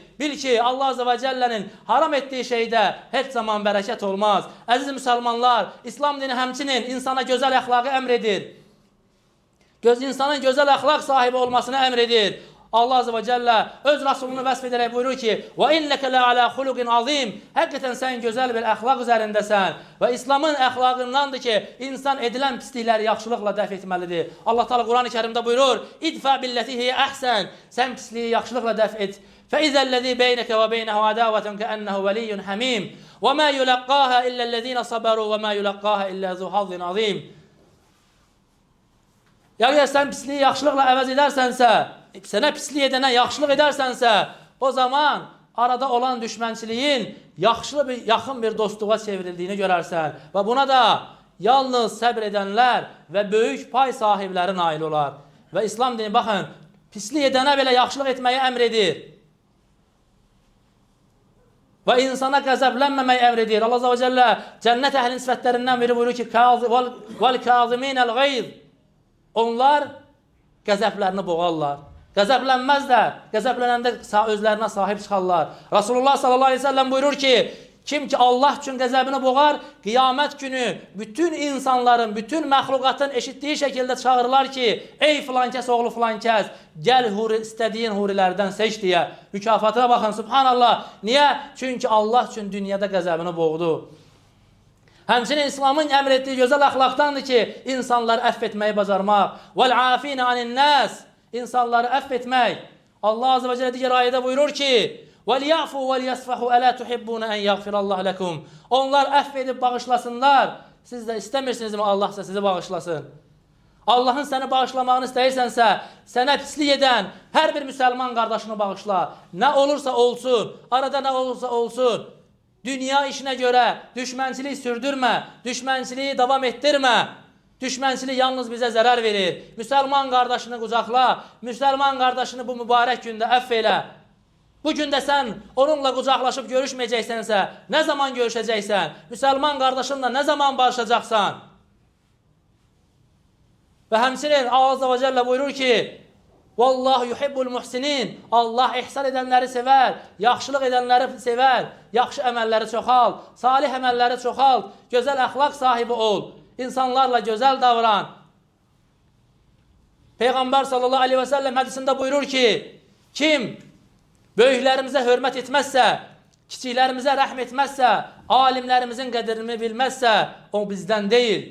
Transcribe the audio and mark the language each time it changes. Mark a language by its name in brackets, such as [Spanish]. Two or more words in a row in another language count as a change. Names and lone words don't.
[Azerbaijani] Bil ki, Allah [Arabic] عز وجل [Azerbaijani] haram etdiyi şeydə heç zaman bərəkət olmaz. Əziz müsəlmanlar, İslam dini həmçinin insana gözəl əxlaqı əmr edir. İnsanın gözəl əxlaq sahibi olmasını əmr edir. Allah [Arabic] عز وجل [Azerbaijani] öz Rasulunu vəsf edərək buyurur ki, [Arabic] وَاِنَّكَ لَعَلَى خُلُقٍ عَظِيمٍ [Azerbaijani] Həqiqətən sən gözəl bir əxlaq üzərindəsən. Və İslamın əxlaqındandır ki, insan edilən pislikləri yaxşılıqla dəf etməlidir. Allah Teala Quran-ı Kərimdə buyurur, [Arabic] اِدْفَى بِالَّتِي هِيَ أَحْسَنٍ [Azerbaijani] Sən pisliyi yaxşılıqla dəf et. [Arabic] فَإِذَا الَّذِي بَيْنَكَ وَبَيْنَهُ عَدَاوَةٌ كَأَنَّهُ وَلِيٌّ حَمِيمٌ وَمَا يُلَقَّاهَا إِلَّا الَّذِينَ صَبَرُوا وَمَا يُلَقَّاهَا إِلَّا ذُو حَظٍّ عَظِيمٍ [Azerbaijani] Əgər sən pisliyi yaxşılıqla əvəz edərsənsə, sənə pislik edənə yaxşılıq edərsənsə, o zaman arada olan düşmənçiliyin yaxın bir dostluğa çevrildiyini görərsən. Və buna da yalnız səbr edənlər və böyük pay sahibləri nail olar. Və İslam dini, baxın, pislik edənə belə yaxşılıq etməyi əmr edir. Və insana qəzəblənməməyi əmr edir. Allah [Arabic] عز وجل [Azerbaijani] cənnət əhlinin sifətlərindən biri buyurur ki, [Arabic] وَالْكَاظِمِينَ الْغَيْظِ [Azerbaijani] Onlar qəzəblərini boğarlar. Qəzəblənməzlər. Qəzəblənəndə özlərinə sahib çıxarlar. Rasulullah [Arabic] صلى الله عليه وسلم [Azerbaijani] buyurur ki, kim ki Allah üçün qəzəbini boğar, qiyamət günü bütün insanların, bütün məxluqatın eşitdiyi şəkildə çağırırlar ki, ey filankəs oğlu filankəs, gəl istədiyin hurilərdən seç deyə. Mükafatına baxın, subhanallah. Niyə? Çünki Allah üçün dünyada qəzəbini boğdu. Həmçinin İslamın əmr etdiyi gözəl əxlaqdandır ki, insanları əff etməyi bacarmaq. [Arabic] وَالْعَافِينَ عَنِ النَّاسِ [Azerbaijani] İnsanları əff etmək. Allah [Arabic] عز وجل [Azerbaijani] digər ayədə buyurur ki, [Arabic] وَلْيَعْفُوا وَلْيَسْفَحُوا أَلَا تُحِبُّونَ أَنْ يَغْفِرَ اللّٰهُ لَكُمْ [Azerbaijani] Onlar əff edib bağışlasınlar. Siz də istəmirsinizmi Allah sizi bağışlasın? Allahın səni bağışlamağını istəyirsənsə, sənə pislik edən hər bir müsəlman qardaşını bağışla. Nə olursa olsun, arada nə olursa olsun. Dünya işinə görə düşmənçilik sürdürmə, düşmənçiliyi davam etdirmə. Düşmənçilik yalnız bizə zərər verir. Müsəlman qardaşını qucaqla, müsəlman qardaşını bu mübarək gündə əff elə. Bu gündə sən onunla qucaqlaşıb görüşməyəcəksənsə, nə zaman görüşəcəksən? Müsəlman qardaşınla nə zaman barışacaqsan? Və həmçinin Allah [Arabic] عز وجل [Azerbaijani] buyurur ki, [Arabic] والله يحب المحسنين [Azerbaijani] Allah ihsan edənləri sevər, yaxşılıq edənləri sevər, yaxşı əməlləri çoxalt, salih əməlləri çoxalt, gözəl əxlaq sahibi ol, insanlarla gözəl davran. Peyğəmbər [Arabic] صلى الله عليه وسلم [Azerbaijani] hədisində buyurur ki, kim böyüklərimizə hörmət etməzsə, kiçiklərimizə rəhm etməzsə, alimlərimizin qədrini bilməzsə, o bizdən deyil.